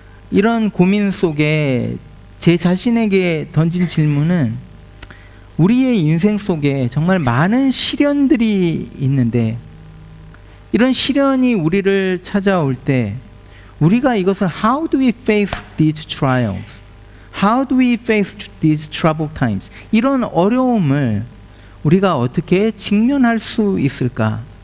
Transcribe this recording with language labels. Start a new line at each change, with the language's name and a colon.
Korean: 이런 고민 속에 제 자신에게 던진 질문은, 우리의 인생 속에 정말 많은 시련들이 있는데, 이런 시련이 우리를 찾아올 때 우리가 이것을
English: How do we face these trials? How do we face these troubled times?
Korean: 이런 어려움을 우리가 어떻게 직면할 수 있을까?